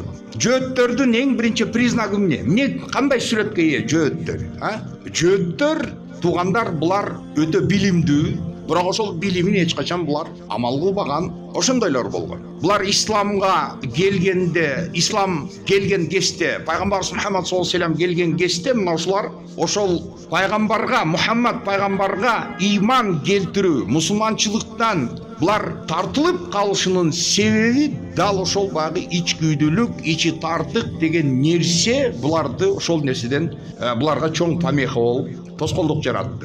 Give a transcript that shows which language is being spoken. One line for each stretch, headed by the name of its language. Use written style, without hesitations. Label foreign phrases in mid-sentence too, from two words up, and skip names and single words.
Kyrgyz: Жөөттөрдүн эң биринчи признагы эмне? Кандай сүрөткө ээ жөөттөр? Жөөттөр туугандар булар өтө билимдүү, бирок ошол билимин эч качан булар амал кылбаган, ошондойлор болгон. Булар исламга келгенде, ислам келген кезде, пайгамбарыбыз Мухаммад
Arabic: صلى الله عليه و سلم
Kyrgyz: келген кезде, мына ошолар ошол пайгамбарга, Мухаммад пайгамбарга иман келтирүү, мусулманчылыктан булар тартылып калышынын себеби дал ошол багы ичкүйдүүлүк, ичи тартык деген нерсе буларды ошол нерседен буларга чоң помеха болуп, тоскоолдук жаратты.